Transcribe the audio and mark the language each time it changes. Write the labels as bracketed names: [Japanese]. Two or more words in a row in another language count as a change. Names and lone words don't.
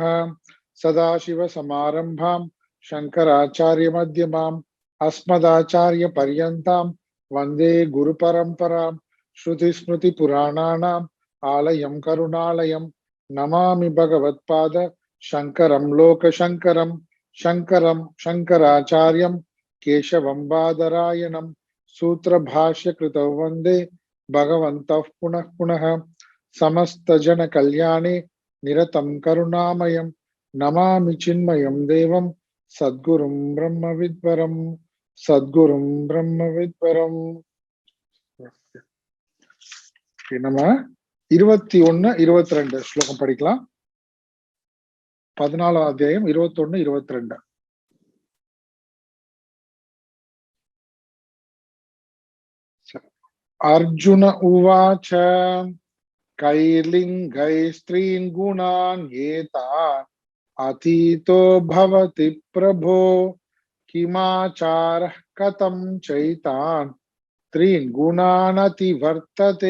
[Sanskrit] सदाशिव समारम्भां शङ्कराचार्य मध्यमां अस्मदाचार्य पर्यन्तां वन्दे गुरु परम्पराम्. श्रुति स्मृति पुराणानाम् आलयं करुणालयं नमामि भगवत्पाद शङ्करं लोक शङ्करम्. शङ्करं शङ्कराचार्यं केशवं बादरायणम् सूत्र भाष्य कृतौ वंदे भगवन्तः पुनः पुनः. समस्त जन कल्याणे निरतं करुणामयं नमामि चिन्मयं देवं सद्गुरुं ब्रह्मविद्वरं. सद्गुरुं ब्रह्मविद्वरं. [Tamil] நம்ம 21 22 ஸ்லோகம் படிக்கலாம். 14 அத்தியாயம் 21 22. [Sanskrit] अर्जुन उवाच कैर्लिङ्गैस्त्रीन् गुणान् एतान् अतीतो भवति प्रभो किमाचारः कथं चैतान् त्रीन् गुणान् अतिवर्तते.